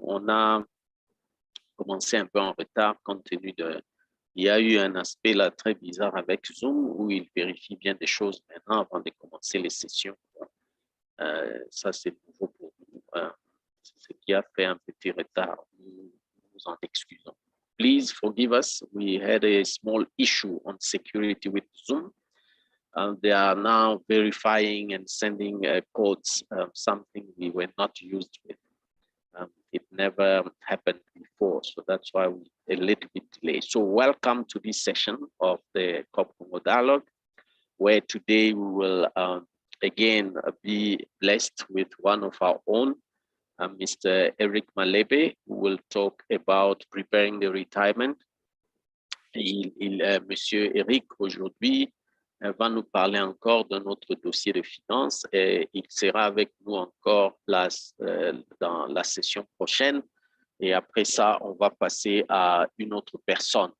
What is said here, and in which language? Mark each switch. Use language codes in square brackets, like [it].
[fr] On a commencé un peu en retard compte tenu de... Il y a eu un aspect là très bizarre avec Zoom où il vérifie bien des choses maintenant avant de commencer les sessions. Ça, c'est nouveau pour nous. C'est ce qui a fait un petit retard. Nous nous en excusons. [en] Please forgive us. We had a small issue on security with Zoom. They are now verifying and sending codes, something we were not used with. It never happened before, so that's why we're a little bit delayed. So welcome to this session of the CoopCongo Dialogue, where today we will again be blessed with one of our own, Mr. Eric Malebe, who will talk about preparing the retirement. [fr] Monsieur Eric, aujourd'hui, va nous parler encore de notre dossier de finances et il sera avec nous encore dans la session prochaine. Et après ça, on va passer à une autre personne.